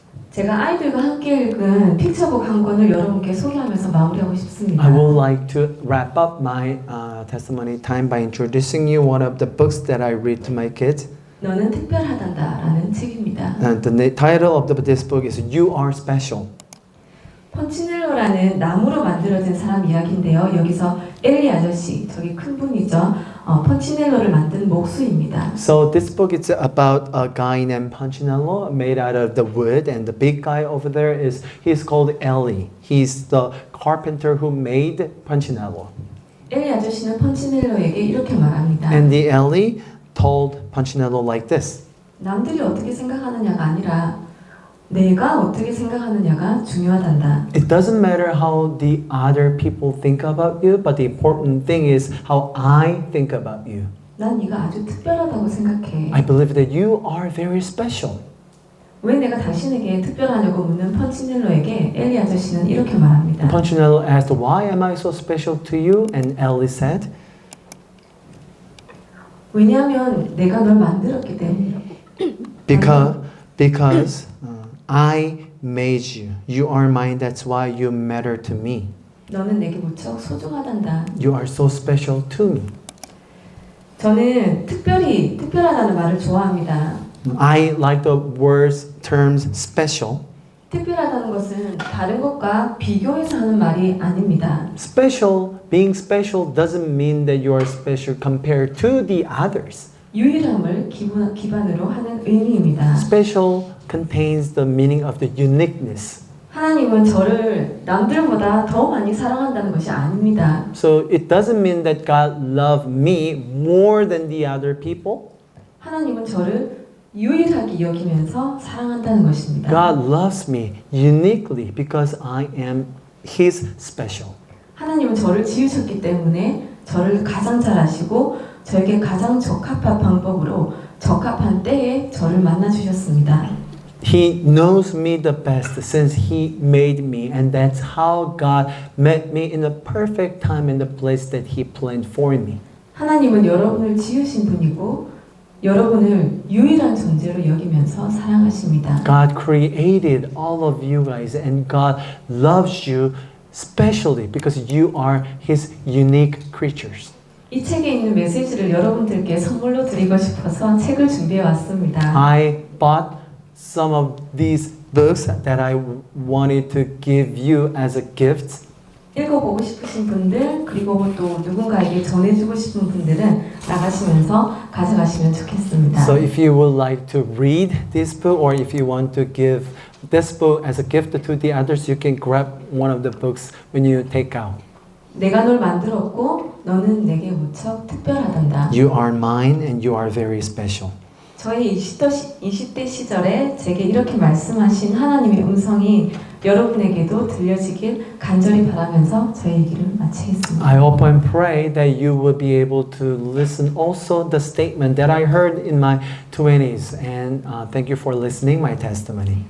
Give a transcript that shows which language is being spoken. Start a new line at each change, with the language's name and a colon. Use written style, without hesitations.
Korean: 제가 아이들과 함께 읽은 픽처북 한 권을 여러분께 소개하면서 마무리하고 싶습니다.
English: I would like to wrap up my testimony time by introducing you one of the books that I read to my kids.
Korean: 너는 특별하단다라는 책입니다.
English: And the title of this book is You Are Special.
Korean: 펀치넬로라는 나무로 만들어진 사람 이야기인데요. 여기서 엘리 아저씨, 저기 큰 분이죠. 펀치넬로를 만든 목수입니다.
English: So this book is about a guy named Punchinello made out of the wood, and the big guy over there he's called Ellie. He's the carpenter who made Punchinello.
Korean: 엘리 아저씨는 펀치넬로에게 이렇게 말합니다.
English: And the Ellie told Punchinello like this.
Korean: 남들이 어떻게 생각하느냐가 아니라 내가 어떻게 생각하느냐가 중요하단다.
English: It doesn't matter how the other people think about you, but the important thing is how I think about you.
Korean: 난 네가 아주 특별하다고 생각해.
English: I believe that you are very special.
Korean: 왜 내가 당신에게 특별하냐고 묻는 펀치넬로에게 엘리 아저씨는 이렇게 말합니다.
English: Punchinello asked, "Why am I so special to you?" And Ellie said,
Korean: 왜냐하면 내가 널 만들었기 때문이라고.
English: Because I made you. You are mine. That's why you matter to me.
Korean: 너는 내게 무척 소중하단다.
English: You are so special to me.
Korean: 저는 특별하다는 말을 좋아합니다.
English: I like the words terms special.
Korean: 특별하다는 것은 다른 것과 비교해서 하는 말이 아닙니다.
English: Being special doesn't mean that you are special compared to the others.
Korean: 유일함을 기반으로 하는 의미입니다.
English: Special contains the meaning of the uniqueness.
Korean: 하나님은 저를 남들보다 더 많이 사랑한다는 것이 아닙니다.
English: So it doesn't mean that God loved me more than the other people.
Korean: 하나님은 저를 유일하게 여기면서 사랑한다는 것입니다.
English: God loves me uniquely because I am His special.
Korean: 하나님은 저를 지으셨기 때문에 저를 가장 잘 아시고 저에게 가장 적합한 방법으로 적합한 때에 저를 만나 주셨습니다.
English: He knows me the best since He made me, and that's how God met me in the perfect time and the place that He planned for me.
Korean: 하나님은 여러분을 지으신 분이고 여러분을 유일한 존재로 여기면서 사랑하십니다.
English: God created all of you guys, and God loves you especially because you are His unique creatures.
Korean: 이 책에 있는 메시지를 여러분들께 선물로 드리고 싶어서 책을 준비해 왔습니다.
English: I bought some of these books that I wanted to give you as a gift.
Korean: 읽어보고 싶으신 분들 그리고 또 누군가에게 전해주고 싶은 분들은 나가시면서 가져가시면 좋겠습니다.
English: So if you would like to read this book or if you want to give this book as a gift to the others, you can grab one of the books when you take out.
Korean: 내가 널 만들었고 너는 내게 무척 특별하단다.
English: You are mine and you are very special.
Korean: 저희 20대 시절에 제게 이렇게 말씀하신 하나님의 음성이 여러분에게도 들려지길 간절히 바라면서 저희 얘기를 마치겠습니다.
English: I hope and pray that you will be able to listen also the statement that I heard in my 20s, and thank you for listening my testimony.